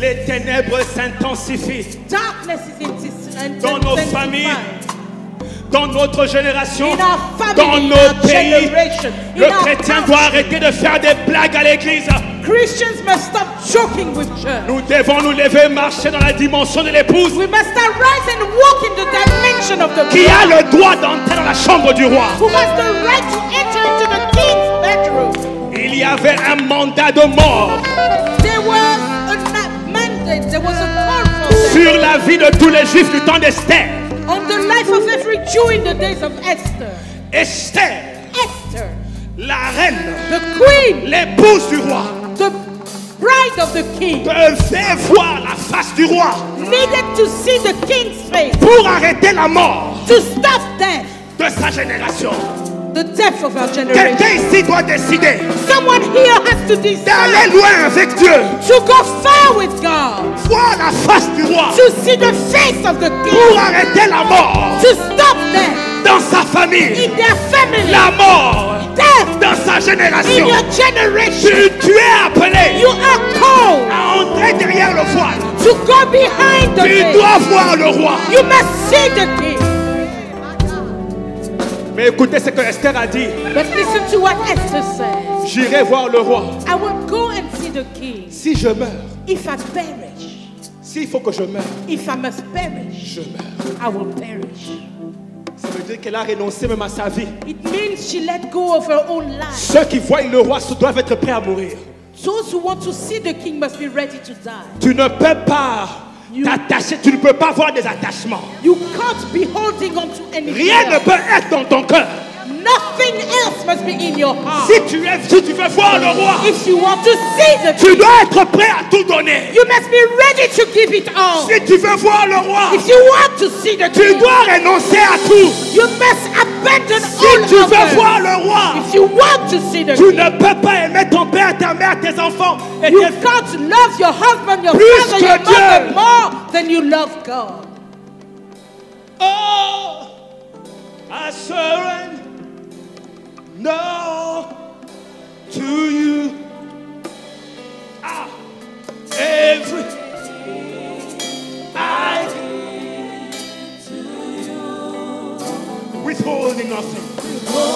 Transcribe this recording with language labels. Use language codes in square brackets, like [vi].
[fr] Les ténèbres s'intensifient. [en] Darkness is [fr] Dans nos familles, dans notre génération, [en] in our family, [fr] dans [en] in [fr] nos [en] our [fr] pays. [en] generation, [fr] Le [en] in our [fr] chrétien [en] house. [fr] doit arrêter de faire des blagues à l'église. [en] Christians must stop joking with church. [fr] Nous devons nous lever, marcher dans la dimension de l'épouse [en] We must start rise and walk in the dimension of the [fr] qui a [en] bride, [fr] le droit d'entrer dans la chambre du roi. [en] who has the right to enter into the king's bedroom. [fr] Il y avait un mandat de mort [en] There was a mandate, there was a call for them [fr] sur la vie de tous les juifs du temps d'Esther. [en] on the life of every Jew in the days of Esther. [fr] Esther, [en] Esther, [fr] la reine, [en] the queen, [fr] l'épouse du roi, [en] the bride of the king, [fr] devait voir la face du roi [en] needed to see the king's face [fr] pour arrêter la mort [en] to stop death, [fr] de sa génération. [en] the death of our generation. [fr] Quelqu'un ici doit décider [en] Someone here has to decide [fr] d'aller loin avec Dieu, [en] to go far with God, [fr] voir la face du roi [en] to see the face of the [fr] pour [en] king, [fr] arrêter la mort [en] to stop death [fr] dans sa famille, [en] in their family, [fr] la mort [en] death [fr] dans sa [en] in [fr] génération. [en] your generation. [fr] Tu es appelé [en] You are called [fr] à entrer derrière le voile. [en] to go behind the [fr] Tu [en] veil. [fr] dois voir le roi. [en] You must see the king. [fr] Mais écoutez ce que Esther a dit. [en] But listen to what Esther said. [fr] J'irai voir le roi. [en] I will go and see the king. [fr] Si je meurs, [en] If I perish, [fr] s'il faut que je meure, [en] if I must perish, [fr] je meurs. [en] I will perish. [fr] Ça veut dire qu'elle a renoncé même à sa vie. [en] It means she let go of her own life. [fr] Ceux qui voient le roi doivent être prêts à mourir. [en] Those who want to see the king must be ready to die. [fr] Tu ne peux pas t'attacher, tu ne peux pas avoir des attachements. [en] You can't be holding on to anything. [fr] Rien ne [en] else. [fr] peut être dans ton cœur. [en] Nothing else must be in your heart. [fr] Si tu veux voir le roi, [en] If you want to see the [fr] tu [en] king, [fr] dois être prêt à tout donner. [en] you must be ready to give it all. [fr] Si tu veux voir le roi, [en] If you want to see the [fr] tu [en] king, [fr] dois renoncer à tout. [en] you must abandon [fr] Si [en] all [fr] tu veux [en] others. [fr] voir le roi, [en] If you want to see the [fr] tu [en] king, [fr] ne peux pas aimer ton père, ta mère, tes enfants et [en] you [fr] tes [en] can't love your husband, your [fr] Plus [en] father, [fr] que [en] your mother [fr] Dieu. [en] more than you love God. Oh, I surrender to you. Ah, everything I withholding nothing.